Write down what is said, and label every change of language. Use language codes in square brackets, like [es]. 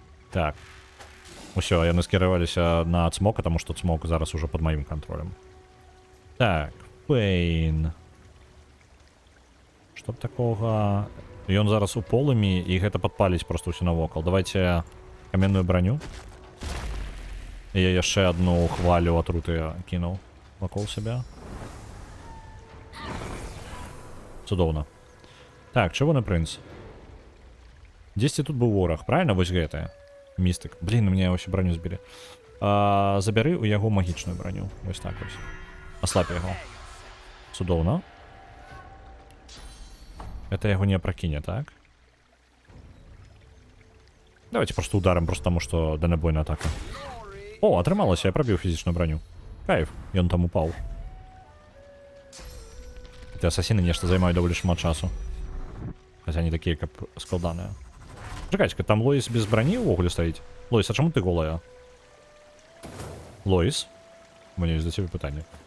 [be] Так. Усё, яны скіраваліся на цмока, тому што цмок зараз уже пад маім кантролем. Так, Пейн. Што б такога... Ён зараз у полымі, і гэта падпаліць проста ўсё навокал. Давайте каменную броню. І я яшчэ одну хвалю атруты кінуў вакол сябе. Цудоўна. Так, чырвоны прынц. Дзесьці тут быў вораг, правильно? Вось гэтая. Містык. [ru] Блин, мне вообще броню збілі. [be] Забяры у яго магічную броню. Вось так вось. Аслабь яго. Цудоўна. Это яго не пракіне, так? [ru] Давайте просто ударим, просто тому, что дальнобойная атака. [be] О, атрымалася, я пробіў фізічную броню. Кайф, ён там упаў. Эти асасіны нешта займаюць даволі шмат часу. Хаця не такія, каб складаныя. Чакайце, там Лоіс без броні ўвогуле стаіць? Лоіс, а чаму ты голая? Лоіс? У мяне ёсць да цябе пытанне.